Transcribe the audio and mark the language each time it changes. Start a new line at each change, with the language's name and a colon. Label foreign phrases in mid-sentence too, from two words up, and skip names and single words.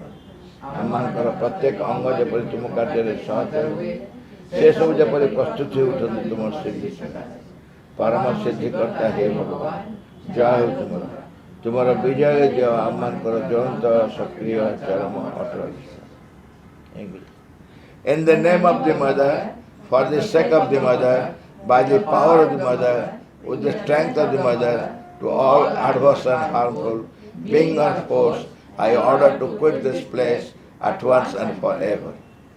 Odia: ଆମମାନଙ୍କର ପ୍ରତ୍ୟେକ ଅଙ୍ଗ ଯେପରି ତୁମ କାର୍ଯ୍ୟରେ ସହଜ ହୁଏ, ସେସବୁ ଯେପରି ପ୍ରସ୍ତୁତ ହୋଇ ଉଠନ୍ତି ତୁମର ସିଦ୍ଧି। ପରମ ସିଦ୍ଧିକର୍ତ୍ତା ହେ ଭଗବାନ, ଜୟ ହେଉ ତୁମର। ତୁମର ବିଜୟ ଯେ ଆମମାନଙ୍କର ଜ୍ୱଳନ୍ତ ସକ୍ରିୟ ଚରମ ଅଟଳ ଇଚ୍ଛା।
English: In the name of the mother, for the sake of the mother, by the power of the mother, with the strength of the mother, to all adverse and harmful being or force, I order to quit this place at once and forever.